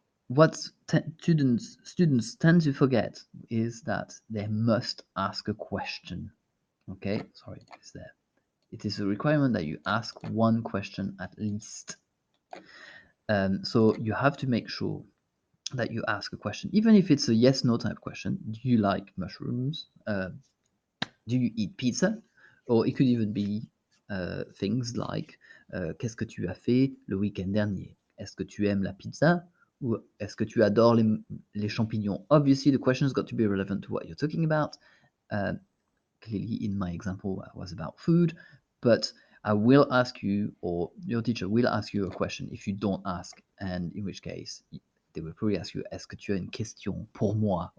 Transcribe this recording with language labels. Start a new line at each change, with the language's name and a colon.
English: What students tend to forget is that they must ask a question. Okay, sorry, it's there. It is a requirement that you ask one question at least. So you have to make sure that you ask a question, even if it's a yes/no type question. Do you like mushrooms? Do you eat pizza? Or it could even be things like
French: qu'est-ce que tu as fait le week-end dernier? Est-ce que tu aimes la pizza? Ou est-ce que tu adores les champignons?
English: Obviously, the question's got to be relevant to what you're talking about. Clearly, in my example, it was about food, but I will ask you, or your teacher will ask you a question if you don't ask, and in which case, they will probably ask you,
French: est-ce que tu as une question pour moi?